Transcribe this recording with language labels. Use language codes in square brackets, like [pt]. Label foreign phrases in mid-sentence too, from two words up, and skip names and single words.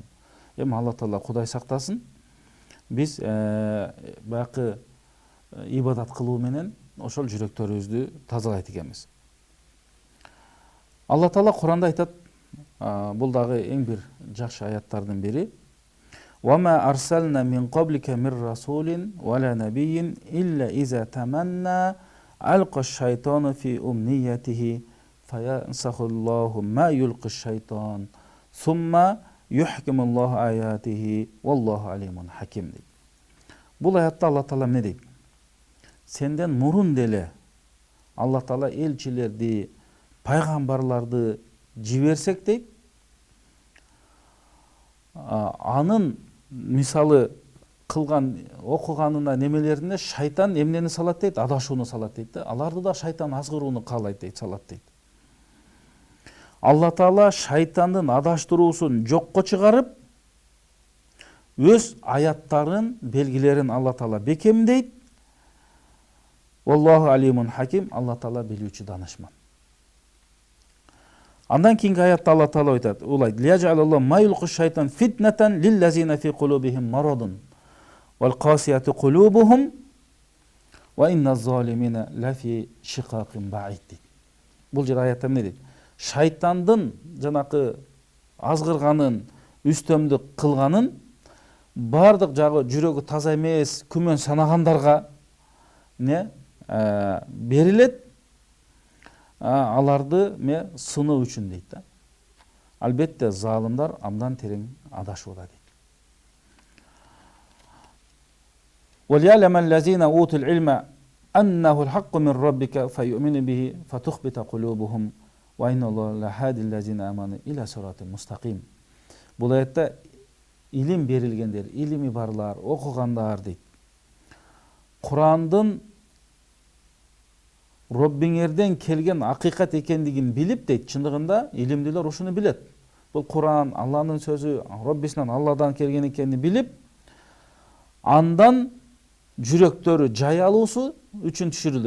[ky] Эми Алла Таала Кудай сактасын. Биз баягы ибадат кылуу менен ошол жүрөктөрүбүздү тазалайт экенбиз. Алла Таала Куранда айтат, бул дагы эң бир жакшы аяттардын бири. [ar] وَمَا أَرْسَلْنَا مِنْ قَبْلِكَ مِنْ رَسُولٍ وَلَا نَبِيٍّ إِلَّا إِذَا تَمَنَّى أَلْقَى الشَّيْطَانُ فِي أُمْنِيَّتِهِ فَيَنْسَخُ اللَّهُ مَا يُلْقِي الشَّيْطَانُ ثُمَّ يُحْكِمُ اللَّهُ آيَاتِهِ وَاللَّهُ عَلِيمٌ حَكِيمٌ. [ky] Бул аятта Алла Таала эмне дейт? Сенден мурун деле Алла Таала элчилерди, пайгамбарларды жиберсек дейт, анын мисалы кылган окуганына немелерине шайтан эмнени салат дейт? Адашууну салат дейт да. Аларды да шайтан азгырууну каалайт дейт, салат дейт. Алла Таала шайтандын адаштыруусун жокко чыгарып, өз аяттарын, белгилерин Алла Таала бекемдейт. [ar] والله عليم حكيم. [ky] Алла Таала билүүчү данышман. Андан кийинки аятта Алла Таала айтат, улайт: [ar] "ليجعل الله ما يلقي الشيطان فتنة للذين في قلوبهم مرض والقاسية قلوبهم وإن الظالمين لفي شقاق بعيد." [ky] Бул жер аятта эмне дейт? Шайтандын жанакы азгырганын, үстөмдүк кылганын бардык жагы жүрөгү таза эмес, күмөн санагандарга не берилет, аларды сыноо үчүн дейт да. Албетте залымдар абдан терең адашууда дейт. [ar] وَلْيَعْلَمَ الَّذِينَ أُوتُوا الْعِلْمَ أَنَّهُ الْحَقُّ مِنْ رَبِّكَ فَيُؤْمِنُوا بِهِ فَتُخْبِتَ قُلُوبُهُمْ وَإِنَّ اللَّهَ لَهَادِ الَّذِينَ آمَنُوا إِلَى صِرَاطٍ مُسْتَقِيمٍ. [ky] Бул аятта илим берилгендер, илими барлар, окугандар дейт. Курандын Роббиңерден келген акыйкат экендигин билип дейт. Чындыгында илимдилер ушуну билет. Бул Куран Алланын сөзү, Роббисинен Алладан келген экенин билип, андан жүрөктөрү жай алуусу үчүн түшүрүлдү.